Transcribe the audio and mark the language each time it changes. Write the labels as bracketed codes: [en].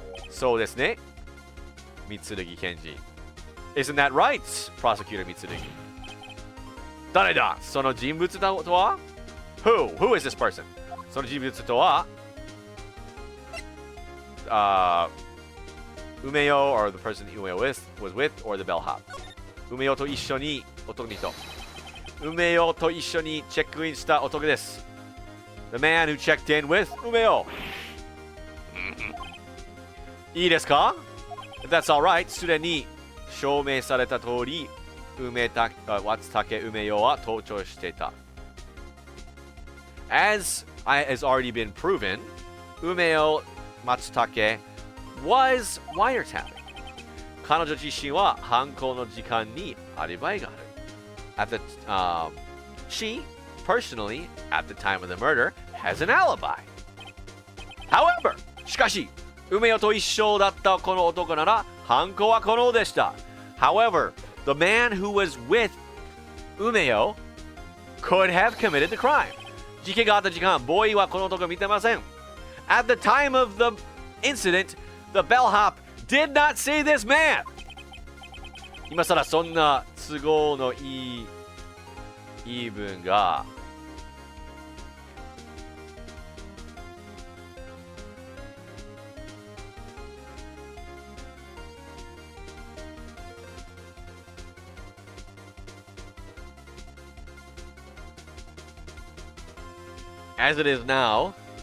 [ja] So desu ne. [en] Mitsurugi Kenji. Isn't that right, Prosecutor Mitsurugi? [ja] 誰だその人物とは [en] Who is this person? [ja] その人物とは [en] Umeo, or the person that Umeo was with, or the bellhop. [ja] Umeo と一緒に男にと Umeo と一緒にチェックインした男です [en] The man who checked in with Umeo. [ja] いいですか [en] If that's alright, [ja] すでに証明された通り、松竹梅代は盗聴していた。 [en] As has already been proven, Umeo Matsutake was wiretapping. [ja] 彼女自身は犯行の時間にアリバイがある。 [en] She, personally, at the time of the murder, has an alibi. However, [ja] しかし、梅代と一緒だったこの男なら犯行は可能でした。 [en] However, the man who was with Umeo could have committed the crime. [ja] 事件があった時間、ボーイはこの男を見てません。 [en] At the time of the incident, the bellhop did not see this man. [ja] 今さらそんな都合のいい言い分が [en] As it is now,